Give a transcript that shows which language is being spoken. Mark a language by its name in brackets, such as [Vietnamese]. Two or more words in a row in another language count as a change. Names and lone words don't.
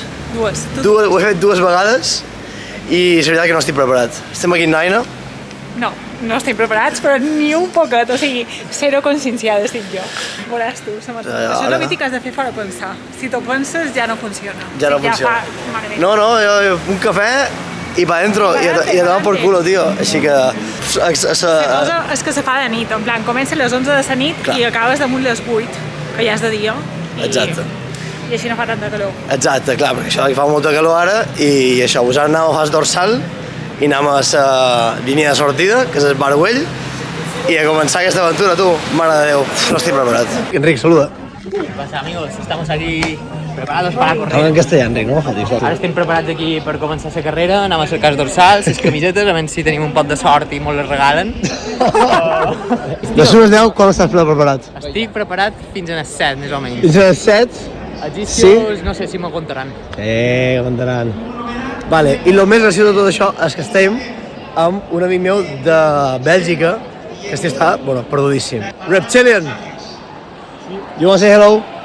[Catalan] Ho he fet 2 vegades i és veritat que no estic preparat. Estem aquí en Naina. No estem preparats, però ni un poquet, o sigui, zero conscienciada estic jo. Veuràs tu, això és el mític que has de fer fora pensar. Si t'ho penses ja no funciona. Ja no funciona. No, un cafè i [Spanish] pa dentro, [Catalan] i [Spanish] a tomar por culo, [Catalan] tio. Així que... La cosa és que se fa de nit, en plan, comença a les 11 de la nit i acabes damunt les 8, que ja és de dia. Exacte. I així no fa tanta calor. Exacte, clar, perquè això fa molta calor ara i això, us anem a Fas Dorsal i anem a la línia de sortida, que és el Bar Güell, i a començar aquesta aventura, tu, mare de Déu, no estic preparat. Enric, saluda. [Spanish] ¿Qué pasa, amigos? Estamos aquí preparados para correr. Habla en [Catalan] castellà, Enric, no m'afatis. Ara estem preparats aquí per començar la carrera, anem a cercar els dorsals, les camisetes, a veure si tenim un pot de sort i molt les regalen. De les 10, quan estàs preparat? Estic preparat fins a les 7, més o menys. Fins a les 7? Els isquios, no sé si m'ho contaran. Sí, contaran. Vale, i el més graciós de tot això és que estem amb un amic meu de Bèlgica, que està, bueno, perdudíssim. [English] Reptilian! You want to say hello?